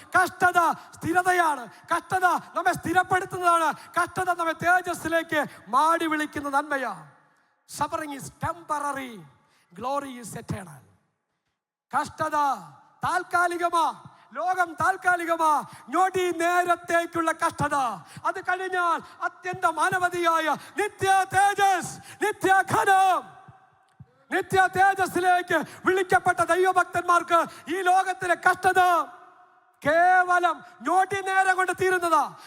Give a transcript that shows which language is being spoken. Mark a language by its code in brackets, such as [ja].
[ml] കഷ്ടത സ്ഥിരതയാണ്, കഷ്ടത നമ്മെ സ്ഥിരപ്പെടുത്തുന്നതാണ്, കഷ്ടത നമ്മെ തേജസ്സിലേക്ക് മാടി വിളിക്കുന്ന നന്മയാണ്. [en] Suffering is temporary, glory is eternal. [ml] കഷ്ടത താൽക്കാലികമാ, ലോകം താൽക്കാലികമാ, ഞൊടി നേരത്തേക്കുള്ള കഷ്ടത. അത് കഴിഞ്ഞാൽ അത്യന്ത മാനവതിയായ നിത്യ തേജസ്, നിത്യഘനം, നിത്യ തേജസ്സിലേക്ക് വിളിക്കപ്പെട്ട ദൈവഭക്തന്മാർക്ക് ഈ ലോകത്തിലെ കഷ്ടത കേവലം ഞൊടി നേരം കൊണ്ട് തീരുന്നതാ.